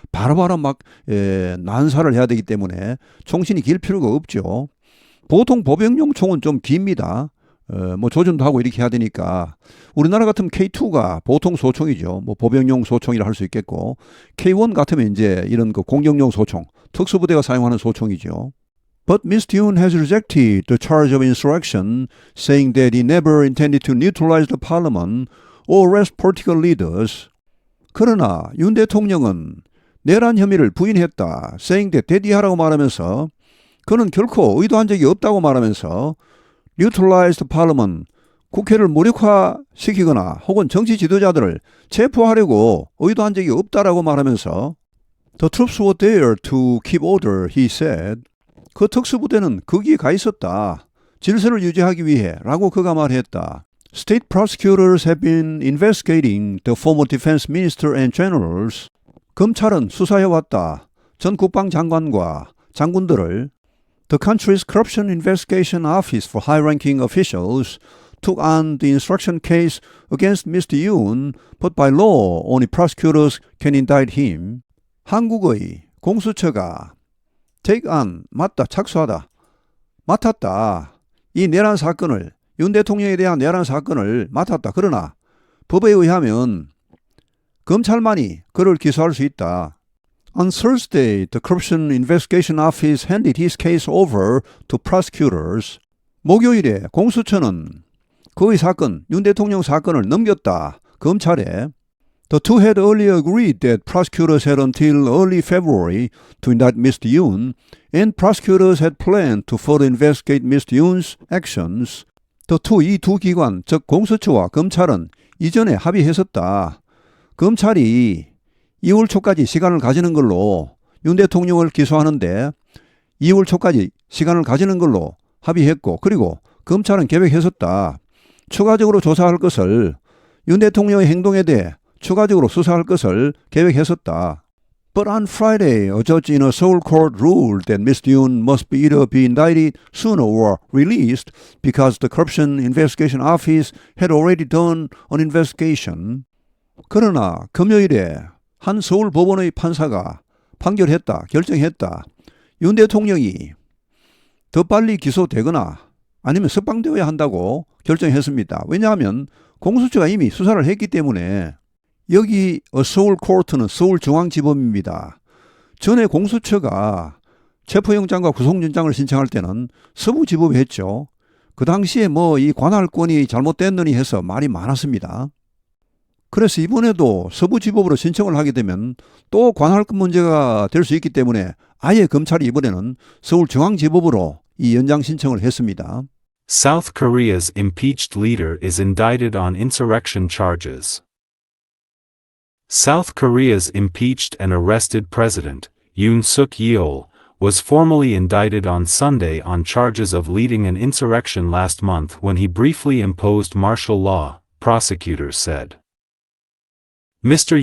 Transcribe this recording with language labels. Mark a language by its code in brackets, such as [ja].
[ko] 바로바로 막 난사를 해야 되기 때문에 총신이 길 필요가 없죠. 보통 보병용 총은 좀 깁니다. 뭐 조준도 하고 이렇게 해야 되니까 우리나라 같으면 K2가 보통 소총이죠. 뭐 보병용 소총이라 할 수 있겠고 K1 같으면 이제 이런 그 공격용 소총, 특수부대가 사용하는 소총이죠. [en] But Mr. Yoon has rejected the charge of insurrection, saying that he never intended to neutralize the parliament or arrest political leaders. [ko] 그러나 윤 대통령은 내란 혐의를 부인했다. [en] saying that [ko] 대디하라고 말하면서 그는 결코 의도한 적이 없다고 말하면서 [en] neutralize the parliament, [ko] 국회를 무력화시키거나 혹은 정치 지도자들을 체포하려고 의도한 적이 없다라고 말하면서 [en] The troops were there to keep order, he said. [ko] 그 특수부대는 거기에 가 있었다. 질서를 유지하기 위해 라고 그가 말했다. [en] State prosecutors have been investigating the former defense minister and generals. [ko] 검찰은 수사해왔다. 전 국방장관과 장군들을 [en] The country's Corruption Investigation Office for High-Ranking Officials took on the instruction case against Mr. Yoon, but by law only prosecutors can indict him. [ko] 한국의 공수처가 [en] take on, [ko] 착수하다, 맡았다. 이 내란 사건을, 윤 대통령에 대한 내란 사건을 맡았다. 그러나 법에 의하면 검찰만이 그를 기소할 수 있다. [en] On Thursday, the Corruption Investigation Office handed his case over to prosecutors. [ko] 목요일에 공수처는 그의 사건, 윤 대통령 사건을 넘겼다. 검찰에. [en] The two had earlier agreed that prosecutors had until early February to indict Mr. Yoon, and prosecutors had planned to further investigate Mr. Yoon's actions. [ko] 이 두 기관, 즉 공수처와 검찰은 이전에 합의했었다. 검찰이 2월 초까지 시간을 가지는 걸로 윤 대통령을 기소하는데 2월 초까지 시간을 가지는 걸로 합의했고 그리고 검찰은 계획했었다. 추가적으로 조사할 것을 윤 대통령의 행동에 대해 추가적으로 수사할 것을 계획했었다. [en] But on Friday, a judge in a Seoul court ruled that Mr. Yoon must either be indicted sooner or released because the Corruption Investigation Office had already done an investigation. [ko] 그러나 금요일에 한 서울 법원의 판사가 판결했다, 결정했다. 윤 대통령이 더 빨리 기소되거나 아니면 석방되어야 한다고 결정했습니다. 왜냐하면 공수처가 이미 수사를 했기 때문에 여기 서울 코트는 서울중앙지법입니다. 전에 공수처가 체포영장과 구속영장을 신청할 때는 서부지법이 했죠. 그 당시에 뭐 이 관할권이 잘못됐느니 해서 말이 많았습니다. 그래서 이번에도 서부지법으로 신청을 하게 되면 또 관할권 문제가 될 수 있기 때문에 아예 검찰이 이번에는 서울중앙지법으로 이 연장 신청을 했습니다. [en] South Korea's impeached leader is indicted on insurrection charges. South Korea's impeached and arrested president, Yoon Suk-yeol, was formally indicted on Sunday on charges of leading an insurrection last month when he briefly imposed martial law, prosecutors said. Mr.